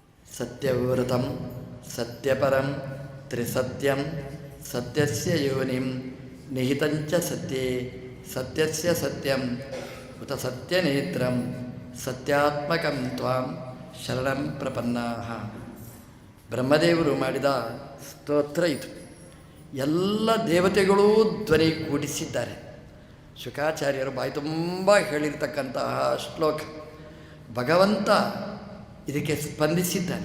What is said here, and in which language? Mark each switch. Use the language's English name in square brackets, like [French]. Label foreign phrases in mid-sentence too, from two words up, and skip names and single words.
[Sanskrit] ಸತ್ಯವ್ರತಂ ಸತ್ಯಪರಂ ತ್ರಿಸತ್ಯಂ ಸತ್ಯಸ್ಯ ಯೋನಿಂ ನಿಹಿತಂಚ ಸತ್ಯೇ ಸತ್ಯಸ್ಯ ಸತ್ಯಂ ಉತ ಸತ್ಯನೇತ್ರಂ ಸತ್ಯಾತ್ಮಕಂ ತ್ವಾಂ ಶರಣಂ ಪ್ರಪನ್ನಾಃ. [Kannada] ಬ್ರಹ್ಮದೇವರು ಮಾಡಿದ ಸ್ತೋತ್ರ ಇದು. ಎಲ್ಲ ದೇವತೆಗಳೂ ಧ್ವನಿ ಕೂಡಿಸಿದ್ದಾರೆ. ಶುಕಾಚಾರ್ಯರು ಬಾಯಿ ತುಂಬ ಹೇಳಿರ್ತಕ್ಕಂತಹ ಶ್ಲೋಕ. ಭಗವಂತ ಇದಕ್ಕೆ ಸ್ಪಂದಿಸಿದ್ದಾನೆ.